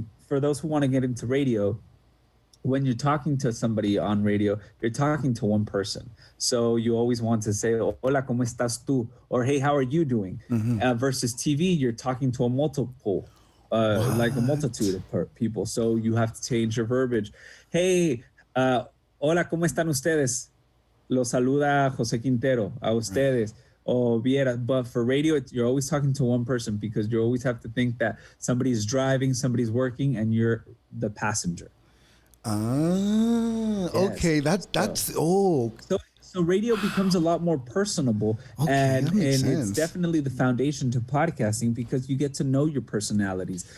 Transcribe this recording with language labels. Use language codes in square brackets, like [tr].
[en] for those who want to get into radio, when you're talking to somebody on radio, you're talking to one person. So you always want to say, [es] hola, ¿cómo estás tú? [en] Or, hey, how are you doing? Versus TV, you're talking to a multiple, like a multitude of people. So you have to change your verbiage. [es] Hey, hola, ¿cómo están ustedes? Los saluda Jose Quintero, a ustedes. Oh, Viera. [en] But for radio, you're always talking to one person because you always have to think that somebody's driving, somebody's working, and you're the passenger. Okay. So radio becomes a lot more personable, and it's definitely the foundation to podcasting because you get to know your personalities.